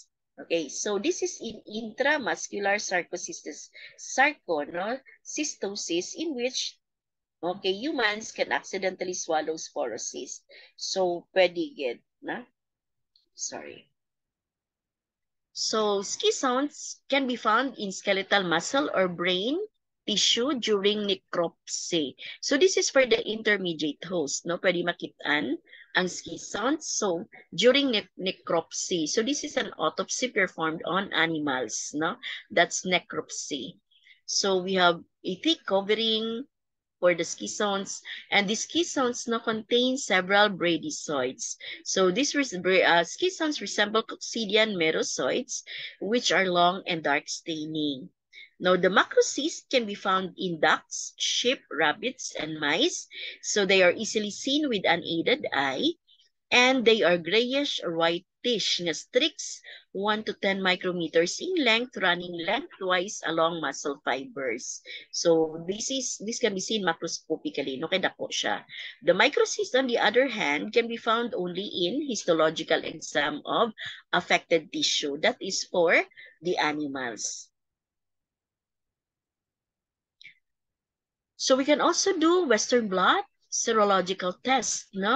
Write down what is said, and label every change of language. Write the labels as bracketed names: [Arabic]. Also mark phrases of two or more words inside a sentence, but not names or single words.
[English] Okay, so this is in intramuscular cystosis, in which, okay, humans can accidentally swallow sporocyst. So, pwede get, na? Sorry. So, schizones can be found in skeletal muscle or brain tissue during necropsy. So, this is for the intermediate host, no? [Hiligaynon] Pwede makitaan ang schizones. [English] So, during necropsy. So, this is an autopsy performed on animals, no? That's necropsy. So, we have a thick covering for the schizones, and the schizones now contain several bradyzoids. So these schizones resemble coccidian merozoites, which are long and dark staining. Now, the macrocysts can be found in ducks, sheep, rabbits, and mice, so they are easily seen with unaided eye, and they are grayish or whitish nga streaks 1 to 10 micrometers in length, running lengthwise along muscle fibers. So this can be seen macroscopically, no, [Hiligaynon] kay dako siya. [English] The microcyst, on the other hand, can be found only in histological exam of affected tissue. That is for the animals. So we can also do Western blot serological test, no?